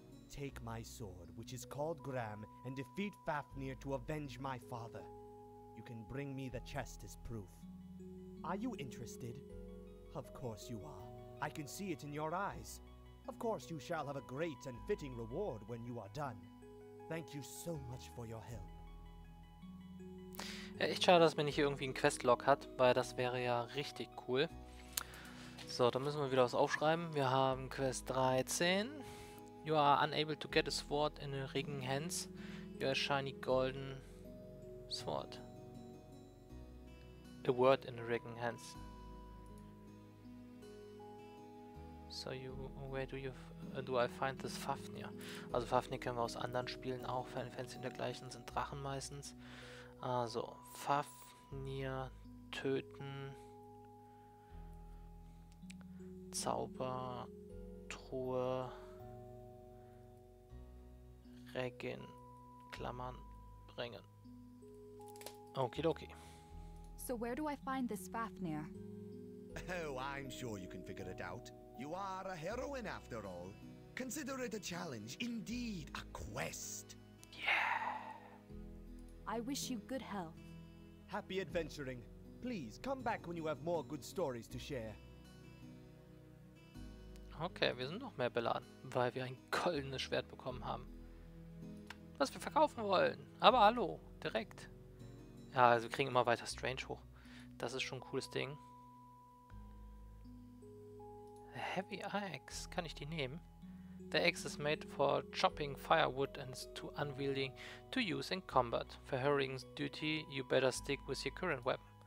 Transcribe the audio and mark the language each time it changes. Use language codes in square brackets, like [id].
[en] Take my sword, which is called Gram, and defeat Fafnir to avenge my father. You can bring me the chest as proof. Are you interested? Of course you are. I can see it in your eyes. Of course you shall have a great and fitting reward when you are done. Thank you so much for your help. [de] Ja, echt schade, dass man nicht irgendwie einen Questlog hat, weil das wäre ja richtig cool. So, dann müssen wir wieder was aufschreiben. Wir haben Quest 13. [en] You are unable to get a sword in the ringing hands. You are a shiny golden sword. A word in the ringing hands. So where do I find this Fafnir? [de] Also Fafnir kennen wir aus anderen Spielen auch. Final Fantasy und dergleichen sind Drachen meistens. Also Fafnir töten. Zauber. Truhe. Recken. Klammern. Bringen. Okidoki. [en] So where do I find this Fafnir? Oh, I'm sure you can figure it out. You are a heroine after all. Consider it a challenge, indeed, a quest. I wish you good health. Happy adventuring. Please, come back when you have more good stories to share. [de] Okay, wir sind noch mehr beladen, weil wir ein goldenes Schwert bekommen haben. Was wir verkaufen wollen. Aber hallo, direkt. Ja, also wir kriegen immer weiter Strange hoch. Das ist schon ein cooles Ding. [en] A heavy axe. [de] Kann ich die nehmen? [en] The axe is made for chopping firewood and is too unwieldy to use in combat. For Heroine's duty, you better stick with your current weapon.